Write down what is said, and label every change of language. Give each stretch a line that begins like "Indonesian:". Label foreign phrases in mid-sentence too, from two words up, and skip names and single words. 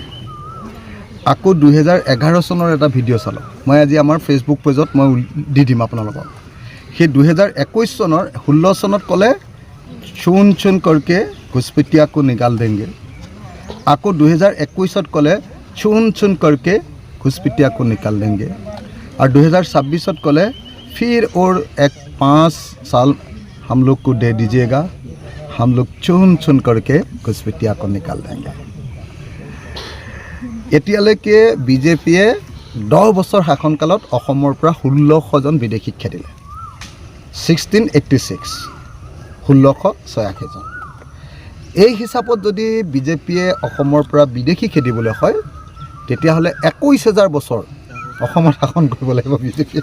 Assamese: আকৌ 2011 চনৰ এটা ভিডিঅ' চালোঁ, মই আজি আমাৰ ফেচবুক পেজত মই দি দিম আপোনালোকক। সেই 2021 চনৰ 16 চনত ক'লে
Hindi: चुन चुन करके घुसपेटियाको निकाल देंगे।
Assamese: আকৌ 2021 ক'লে
Hindi: चुन चुन करके घुसपेटियाको निकाल देंगे। और 2026 ক'লে फिर और एक 5 साल हम लोग को दे दीजिएगा, हम लोग चुन चुन करके घुसपेटिया को निकाल देंगे।
Assamese: এতিয়ালৈকে বিজেপিয়ে 10 বছৰ শাসনকালত অসমৰ পৰা 1600 জন বিদেশীক খেদিলে। 1686 1686 জন। এই হিচাপত যদি বিজেপিয়ে অসমৰ পৰা বিদেশী খেদিবলৈ হয়, তেতিয়াহ'লে 21000 বছৰ অসমত শাসন কৰিব লাগিব বিজেপিয়ে।